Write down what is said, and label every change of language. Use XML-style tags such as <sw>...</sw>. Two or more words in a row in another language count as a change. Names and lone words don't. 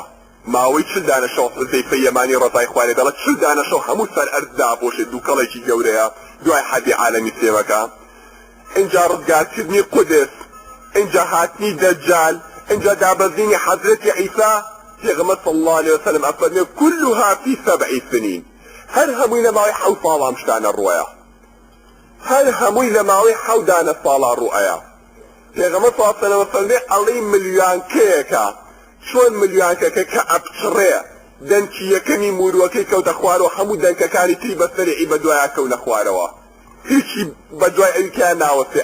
<ckb>ماوەی چل دانەشەو حوزەیفەی یەمانی ڕەزای خوارێ دەڵێت چل دانەشەو هەموو سەر ئەرز دابۆشێت، دووکەڵێکی گەورەیە دوای حەربی عالەمی سێوەکە. اینجا ڕزگارکردنی قودس، اینجا هاتنی دەجال، اینجا دابەزینی حەزرەتی عیسا. پێغەمبەر</ckb> <ar>صلی الله علیه وسلم ئەفەرمێ كلها في 7 سنين،</ar> <ckb>هەر هەمووی لە ماوەی 7 ساڵام شتانە ڕووەیە، هەر هەمووی لە ماوەی 7 دانە ساڵا ڕووەیە. پێغەمبەر</ckb> <ar>صلی الله علیه وسلم</ar> <ckb>ئەفەرمێ ئەڵێی ملیۆنکەیەکە، چۆن ملیۆنکەکە کە ئەپچڕێ دەنکی یەکەمی مورووەکەی کەوتە خوارەوە، هەموو دەنکەکانی تری بەسەری بەدوایە کەونە خوارەوە، هیچی بەدوای ئەویکیان ناوەستێ.</ckb>